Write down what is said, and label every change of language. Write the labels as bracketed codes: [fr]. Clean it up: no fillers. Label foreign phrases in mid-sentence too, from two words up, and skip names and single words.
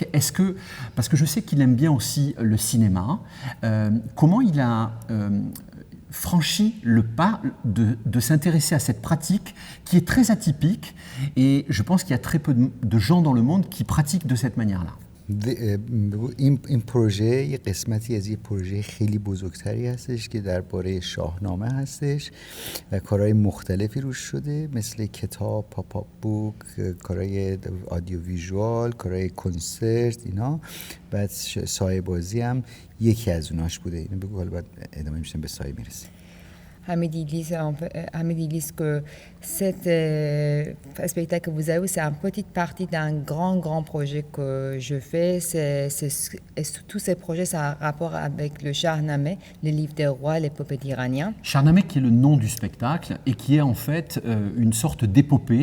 [fr] Parce que je sais qu'il aime bien aussi le cinéma, comment il a franchi le pas de s'intéresser à cette pratique qui est très atypique et je pense qu'il y a très peu de gens dans le monde qui pratiquent de cette manière-là. [fa] این پروژه یک قسمتی از یک پروژه خیلی بزرگتری هستش که درباره شاهنامه هستش و کارهای مختلفی روش شده مثل کتاب، [en] pop book, [fa] کارهای [en] audio visual, [fa] کارهای کنسرت اینا. بعد سایه بازی هم یکی از اوناش بوده. اینو بگو حالا بعد ادامه میشیم به سایه میرسیم. [fr] Hamid dit que cet spectacle que vous avez, c'est une petite partie d'un grand projet que je fais. Tous ces projets, ça a un rapport avec le Shahnameh, les livres des rois, l'épopée d'Iraniens. Shahnameh qui est le nom du spectacle et qui est en fait une sorte d'épopée.